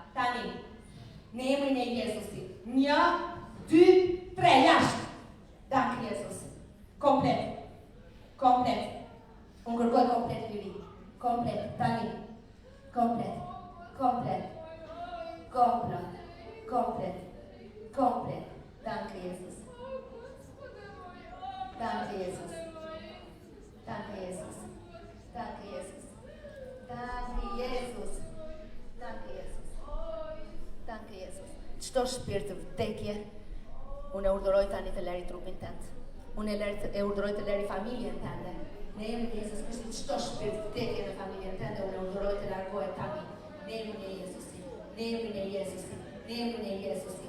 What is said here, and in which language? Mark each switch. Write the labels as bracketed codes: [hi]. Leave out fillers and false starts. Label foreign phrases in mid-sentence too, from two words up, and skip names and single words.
[sq] Tani. Në emrin e Jezusit. 1, 2, 3, jashtë. [nl] Dank Jezus. [sq] Komplet. Komplet. Unë kërkoj komplet liri. Komplet. Tani. Komplet. Komplet. Komplet. Komplet. Komplet. [nl] Dank Jezus. Dank Jezus. Dank Jezus. Dank Jezus. Dank Jezus. Dank Jezus. Dank Jezus. [sq] Çdo shpirt vdekje, unë e urdhëroj tani të lëri trupin tënd. Unë e urdhëroj të lëri familjen tënde. Në emrin e Jezus Krishtit, çdo shpirt vdekje në familjen tënde, unë e urdhëroj të largohet tani. Në emrin e Jezusit. Në emrin e Jezusit. Në emrin e Jezusit.